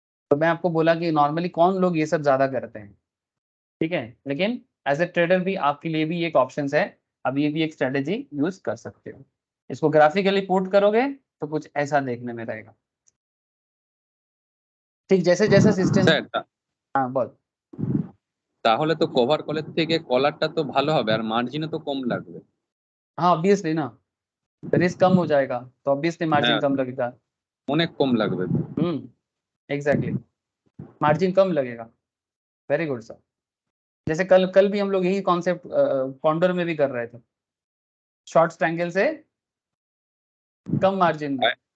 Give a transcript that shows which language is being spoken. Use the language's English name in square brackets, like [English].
[Hindi] तो मैं आपको बोला कि नॉर्मली कौन लोग ये सब ज्यादा करते हैं। ठीक है, लेकिन एज ए ट्रेडर भी आपके लिए भी एक ऑप्शन है, अब ये भी एक स्ट्रेटेजी यूज कर सकते हो। इसको ग्राफिकली पुट करोगे तो कुछ ऐसा देखने में रहेगा। ठीक, जैसे जैसा सिस्टम। सर [Bangla] হ্যাঁ বল। তাহলে তো কভার কলের থেকে কলারটা তো ভালো হবে, আর মার্জিনও তো কম লাগবে। [Hindi] हाँ ऑब्वियसली ना, रिस्क कम हो जाएगा तो ऑब्वियसली मार्जिन [Bangla] হ্যাঁ, [Hindi] कम लगेगा। [Bangla] অনেক কম লাগবে। [Hindi] एग्जैक्टली, मार्जिन कम लगेगा। Very good sir. जैसे कल कल भी हम लोग यही कॉन्सेप्ट कॉन्डोर में भी कर रहे थे, शॉर्ट स्ट्रैंगल से कम मार्जिन में।